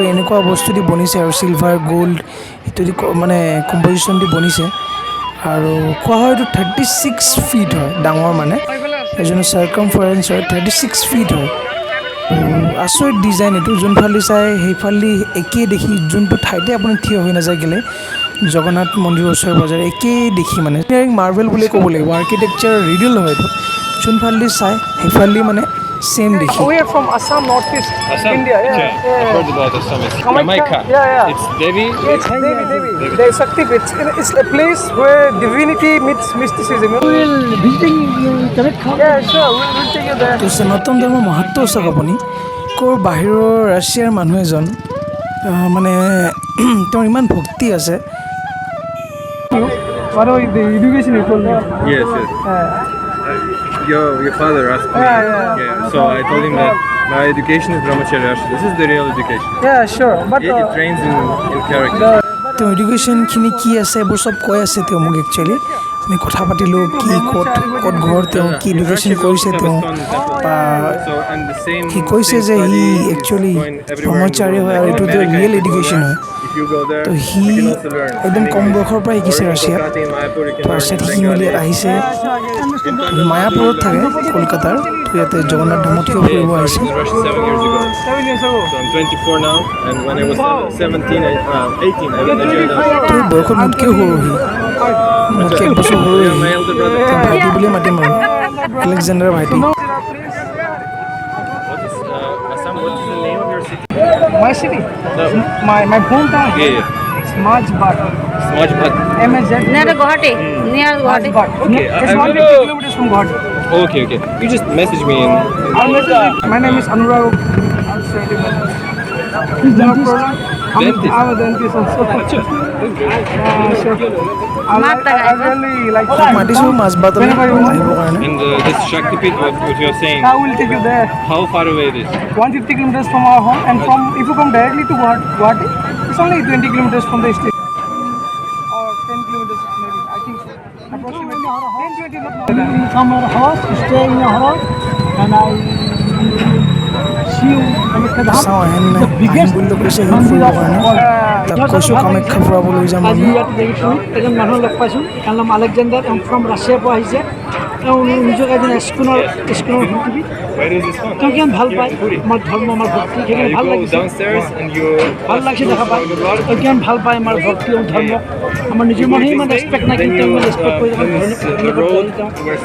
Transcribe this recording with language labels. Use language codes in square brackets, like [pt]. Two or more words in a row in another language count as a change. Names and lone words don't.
[as] এনেকুৱা বস্তু দি বনিছে আৰু [en] silver gold [as] সেইটো দি মানে কম্পজিশ্যন দি বনিছে আৰু কোৱা হয় এইটো 36 ফিট হয় ডাঙৰ মানে এজনৰ চাৰ্কামফাৰেঞ্চ হয় 36 ফিট হয় আচৰিত ডিজাইন এইটো যোনফালে চাই সেইফালে একেই দেখি যোনটো ঠাইতে আপুনি থিয় হৈ নাযায় গ'লে জগন্নাথ মন্দিৰৰ ওচৰে পাজৰে একেই দেখি মানে মাৰ্বেল বুলি ক'ব লাগিব [en] architecture riddle [as] হয় এইটো যোনফালে চাই সেইফালে মানে Same দেখি [en] We are from Assam, Northeast Assam? India. Yeah, I've heard about Assam. It's Jamaica. Yeah. It's Devi. It's Devi. There's Shakti. It's a place where divinity meets mysticism. We'll visiting you. Yeah, sure. We'll take you there. [as] তো সনাতন ধৰ্মৰ মাহাত্ম চাওক আপুনি ক'ৰ বাহিৰৰ ৰাছিয়াৰ মানুহ এজন মানে তেওঁৰ ইমান ভক্তি আছে [en] What about the education you told me? Yes. Your father asked me. Yeah. So I told him that my education is Brahmacharya. This is the real education. Yeah, sure. But It trains in character. [as] তেওঁ এডুকেশ্যনখিনি কি আছে এইবোৰ চব কৈ আছে তেওঁ মোক একচুৱেলি আমি কথা পাতিলোঁ কি ক'ত ঘৰ তেওঁ কি এডুকেশ্যন কৰিছে তেওঁ বা সি কৈছে যে সি একচুৱেলি ব্ৰহ্মচাৰী হয় আৰু এইটো তেওঁ [en] real education [as] হয় তো সি একদম কম বয়সৰ পৰা শিকিছে ৰাছিয়াত তাৰপিছত শিকি মেলি আহিছে মায়াপুৰত থাকে কলকাতাৰ তো ইয়াতে জগন্নাথ ধামত কিয় ফুৰিব আহিছে [en] Russia 7 years ago. 7 years ago. So I'm 24 now, and when I was 17, 18, I joined us. [as] তোৰ বয়সত মোতকৈ সৰু সি মোতকৈ এক বছৰ সৰু [en] Yeah, my elder brother. [as] তেওঁ ভাইটি বুলিয়ে মাতিম আৰু আলেকজেণ্ডাৰ ভাইটি [en] What is Assam? What is the name of your city? My city? No. My hometown? Yeah. It's Majbat. Smajbhat. MSZ. Near Guwahati. Near Guwahati. Majbat. Okay, It's 150 kilometers from Guwahati. Okay. You just message me and I'll message you. My name is Anurag. I'll send you my name. No problem. Dentist. I'm a dentist also. Sure. I really like [as] মাতিছোঁ মাজবাটলৈ আহিবৰ কাৰণে [en] and this Shakti Pit, what you are saying, I will take you there. how far away it is? 150 kilometers from our home, and from if you come directly to Guwahati, it's only 20 kilometers from the station. Or 10 kilometers maybe, I think so. Approximately 10, 20 not more. You come our house, stay in your house, and I see you Kamakya Dham. [as] চাওঁ আহেন [en] The [as] আহিম [en] biggest [as] বুলি কৈছে সি [en] mandir [as] ফুৰিবৰ [en] of [as] কাৰণে [en] all. [as] তাক কৈছোঁ কামাখ্যা ফুৰাবলৈ যাম আজি আমি ইয়াত দেখিছোঁ এজন মানুহ লগ পাইছোঁ তাৰ নাম আলেকজেণ্ডাৰ তেওঁ ফ্ৰম ৰাছিয়াৰ পৰা আহিছে তেওঁ নিজকে এজন স্কুলৰ শিল্পী [en] Where is this one? [as] তেওঁ কিমান ভাল পায় আমাৰ ধৰ্ম আমাৰ ভক্তি সেইকাৰণে [en] You [as] ভাল [en] go [as] লাগিছে [en] downstairs and you. [as] ভাল লাগিছে দেখা পায় তেওঁ কিমান ভাল পায় আমাৰ ভক্তি আৰু ধৰ্মক আমাৰ নিজৰ মানুহে ইমান ৰেচপেক্ট নাই কিন্তু তেওঁ ইমান ৰেচপেক্ট কৰি [en] The road where